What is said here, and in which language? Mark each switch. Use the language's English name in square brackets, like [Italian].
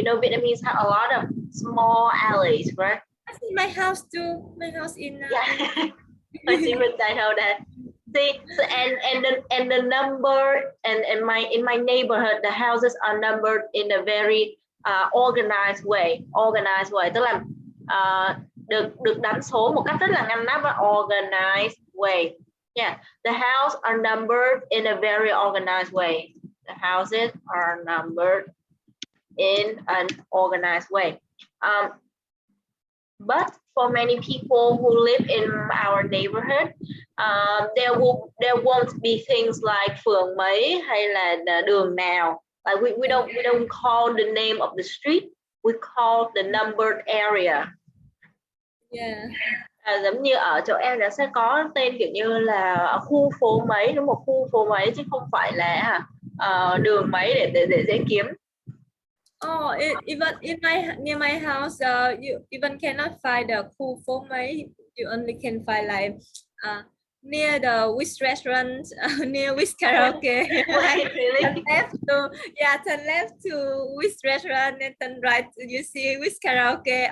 [English] You know, Vietnamese have a lot of small alleys, right? I think my house too. My house in Yeah. My secret, I know that. See, so and the number and in my neighborhood, the houses are numbered in a very organized way. [Vietnamese] Tức là được đánh số một cách rất là ngăn nắp và [English] organized way. Yeah, the house are numbered in a very organized way. The houses are numbered in an organized way. But for many people who live in our neighborhood, there won't be things like [Vietnamese] phường mấy hay là đường nào. [English] Like we don't call the name of the street. We call the numbered area. Yeah. [Vietnamese] Giống như ở chỗ em là sẽ có tên kiểu như là khu phố mấy, đúng một khu phố mấy, chứ không phải là đường mấy để dễ kiếm. [English] Oh, even in near my house, you even cannot find the [Vietnamese] khu phố mấy. [English] You only can find like near the which restaurant, near which karaoke. Wait, really? Turn left to which restaurant and turn right. You see which karaoke.